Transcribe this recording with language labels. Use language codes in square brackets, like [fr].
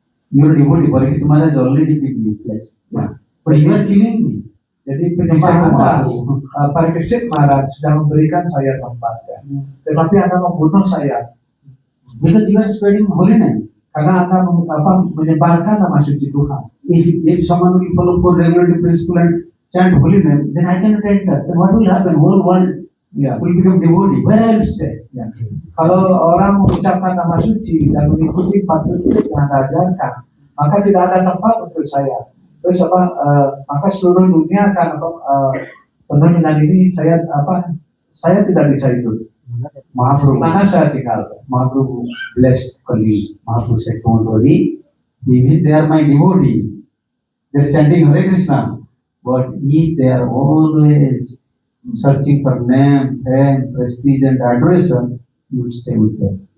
[en] Your devotee Parikshit Maharaj already gave me place. [id] Ya. [en] But you are killing me. [id] Jadi penyembah Anda, Parikshit Maharaj sudah memberikan saya tempat ya. Tetapi Anda membunuh saya [en] Because you are spreading holy name. [id] karena Anda menyebarkan nama suci Tuhan. [en] If someone will follow four regulative principle and chant holy name, then I cannot enter. Then what will happen? Whole world [id] Ya. [en] will become devotee. Where I will stay? [id] Ya. Kalau orang mengucapkan nama suci dan mengikuti 4 prinsip yang Anda ajarkan, maka tidak ada tempat untuk saya. Terus maka seluruh dunia akan penuh dengan ini saya tidak bisa hidup. Mahaprabhu, Mana saya tinggal? [en] Mahaprabhu blessed Kali. Mahaprabhu said, don't worry, even they are my devotee. They are chanting Hare Krishna. But if they are always searching for name, fame, prestige and adoration, you will stay with them.